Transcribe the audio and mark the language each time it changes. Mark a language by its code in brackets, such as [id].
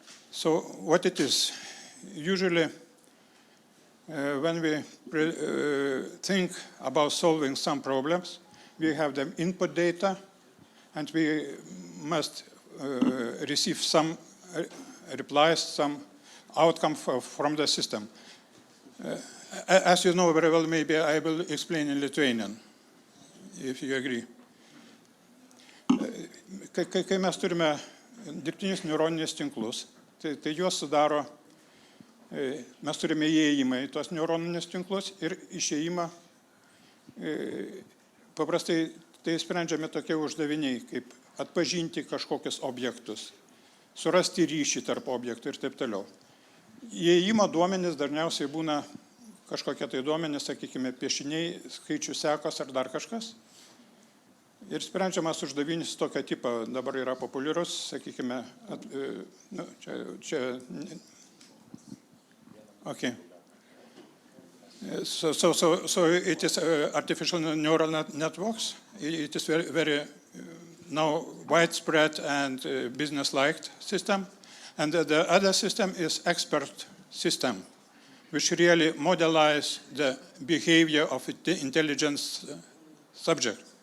[en] So what it is, usually when we think about solving some problems, we have the input data, and we must receive some replies, some outcome from the system. As you know very well, maybe I will explain in Lithuanian, if you agree. [lt] Kai mes turime dirbtinius neuroninius tinklus, tai juos sudaro, mes turime įėjimą į tuos neuroninius tinklus ir išėjimą. Paprastai tai sprendžiami tokie uždaviniai, kaip atpažinti kažkokius objektus, surasti ryšį tarp objektų ir taip toliau. Įėjimo duomenys dažniausiai būna kažkokie tai duomenys, sakykime, piešiniai, skaičių sekos ar dar kažkas. Ir sprendžiamas uždavinys tokio tipo dabar yra populiarus, sakykime, okay. [en] So it is artificial neural networks. It is very now widespread and business-like system. And the other system is expert system, which really modelize the behavior of the intelligence subject.